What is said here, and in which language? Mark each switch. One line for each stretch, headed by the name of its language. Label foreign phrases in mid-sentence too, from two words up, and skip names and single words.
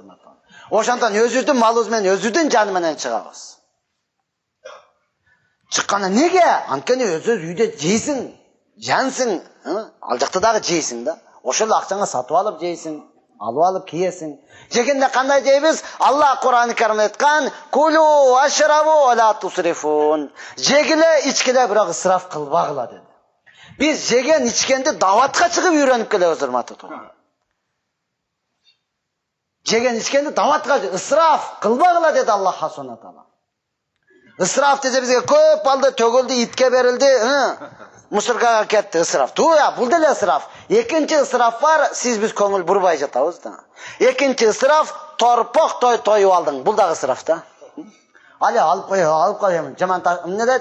Kyrgyz: Ошондон өзүбүздүн малыбыз менен, өзүбүздүн жаны менен чыгабыз. Чыкканы неге? Анткени өзү үйдө жейсиң, жансың, ал жакта дагы жейсиң да. Ошол акчаңа сатып алып жейсиң, алып алып кийесиң. Жегенде кандай жейбиз? Алла Кур'ан-ы Каримде айткан:
Arabic: "كلوا واشربوا ولا تسرفوا."
Kyrgyz: Жегиле, ичкиле, бирок ысраф кылбагыла dedi. Биз жеген, ичкенди даватка чыгып үйрөнүп келебиз, урматтуу туугандар. Жеген, ичкенди даватка ысраф кылбагыла dedi
Arabic: الله سبحانه وتعالى.
Kyrgyz: Ысраф десе бизге көп балды төгүлдү, итке берилди, мусоркага кетти ысраф. Туя, бул деле ысраф. Экинчи ысраф бар, сиз биз көңүл бурбай жатабыз да. Экинчи ысраф, торпок тоюп алдың. Бул дагы ысраф да. Али алып коем. Жаман эмне дейт?